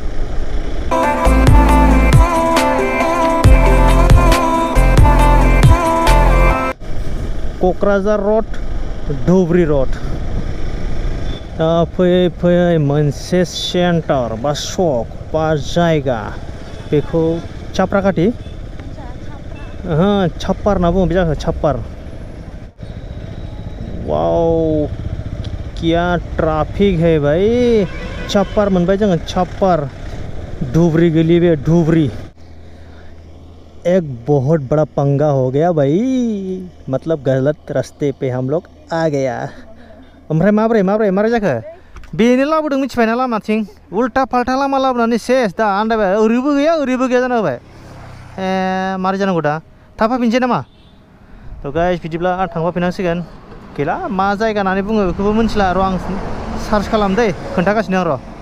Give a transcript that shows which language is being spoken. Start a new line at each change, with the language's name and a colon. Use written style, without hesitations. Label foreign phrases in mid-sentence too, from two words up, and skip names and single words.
Bodo: क'क्राझार रड धुब्रि रड। फैयै मोनसे सेन्टार बा सक बा जायगा बेखौ चाप्राकाटि छप्पार होनना बुङो बे जायगाखौ छप्पार।
Hindi: वाव क्या ट्राफिक है भाई।
Bodo: छप्पार मोनबाय जोङो छप्पार। धुब्री गली बे धुब्री।
Hindi: एक बहुत बड़ा पंगा हो गया भाई, मतलब गलत रास्ते पे हम लोग आ गया।
Bodo: ओमफ्राय माब्रै जाखो बेनो लाबोदों मिथिबायना लामाथिं
Hindi: उल्टा फाल्टा
Bodo: लामा लाबोनानै सेस दा आन्दायबाय। ओरैबो गैया जाना होबाय। मारै जानांगौ दा थाब फैफिनसै नामा। थ' गाइस बिदिब्ला थांफाफिनांसिगोन। गैला मा जायगा होननानै बुङो बेखौबो मिथिला र' आं सार्च खालामदै खोन्थागासिनो आं र'।